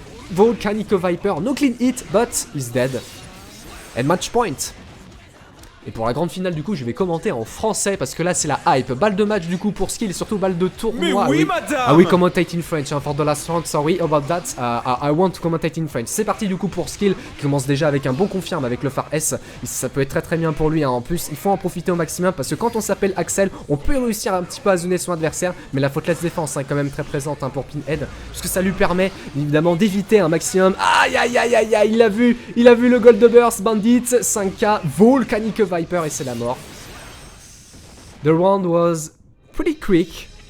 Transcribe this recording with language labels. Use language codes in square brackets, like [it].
[en] Volcanic Viper, no clean hit, but he's dead. And match point. [fr] Et pour la grande finale, du coup, je vais commenter en français parce que là, c'est la hype. Balle de match, du coup, pour Skill et surtout balle de tournoi. Mais oui, madame! [en] Ah oui, commentate in French for the last round. Sorry about that. I want to commentate in French. [fr] C'est parti, du coup, pour Skill qui commence déjà avec un bon confirme avec le phare S. Ça peut être très bien pour lui. En plus, il faut en profiter au maximum parce que quand on s'appelle Axel, on peut réussir un petit peu à zoner son adversaire. Mais la faute défense est quand même très présente pour Pinhead. Parce que ça lui permet, évidemment, d'éviter un maximum. Aïe, il a vu le Gold Burst, Bandit. 5K, Volcanic Viper et c'est la mort. [en] The round was pretty quick.